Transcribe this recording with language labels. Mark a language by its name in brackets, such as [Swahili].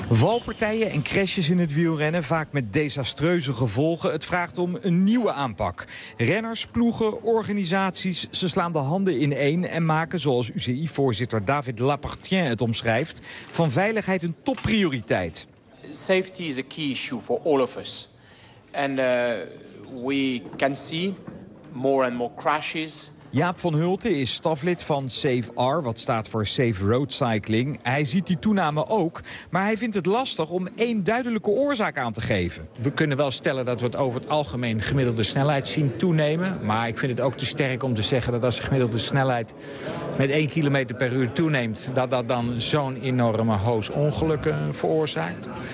[Dutch] Valpartijen en crashes in het wielrennen, vaak met desastreuze gevolgen. Het vraagt om een nieuwe aanpak. Renners, ploegen, organisaties, ze slaan de handen in één en maken, zoals UCI-voorzitter David Lapartien het omschrijft, van veiligheid een topprioriteit. [English] Safety is a key issue for all of us. And we can see more and more crashes. [Dutch] Jaap van Hulte is staflid van SAFER, wat staat voor Safe Road Cycling. Hij ziet die toename ook, maar hij vindt het lastig om één duidelijke oorzaak aan te geven. We kunnen wel stellen dat we het over het algemeen gemiddelde snelheid zien toenemen. Maar ik vind het ook te sterk om te zeggen dat als de gemiddelde snelheid met 1 km per uur toeneemt, dat dat dan zo'n enorme hoos ongelukken veroorzaakt.